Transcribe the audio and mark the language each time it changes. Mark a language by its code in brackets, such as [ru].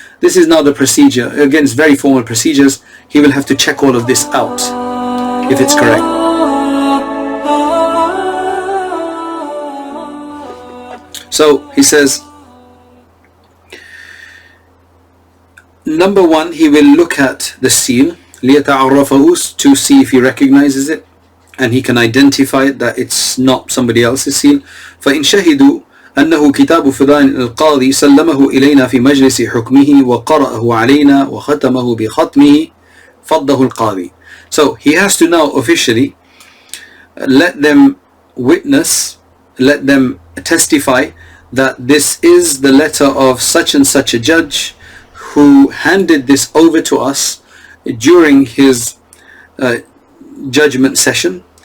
[en] This is now the procedure. Again, it's very formal procedures. He will have to check all of this out if it's correct. So he says, number one, he will look at the seal [ar] ليتعرفه, [en] to see if he recognizes it. and he can identify that it's not somebody else's seal. [ar] فإن شهدوا أنه كتاب فلان القاضي سلمه إلينا في مجلس حكمه وقرأه علينا وختمه بختمه فضه القاضي. [en] So he has to now officially let them witness, let them testify that this is the letter of such and such a judge who handed this over to us during his judgment session.